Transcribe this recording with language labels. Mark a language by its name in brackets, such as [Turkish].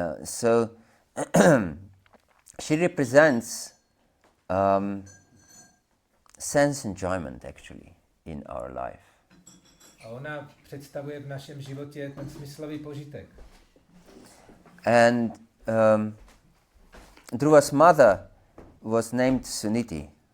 [English] So, she represents sense enjoyment actually in our life. [Czech] A ona představuje v našem životě ten smyslový požitek. [English] And Dhruva's mother was named Suniti.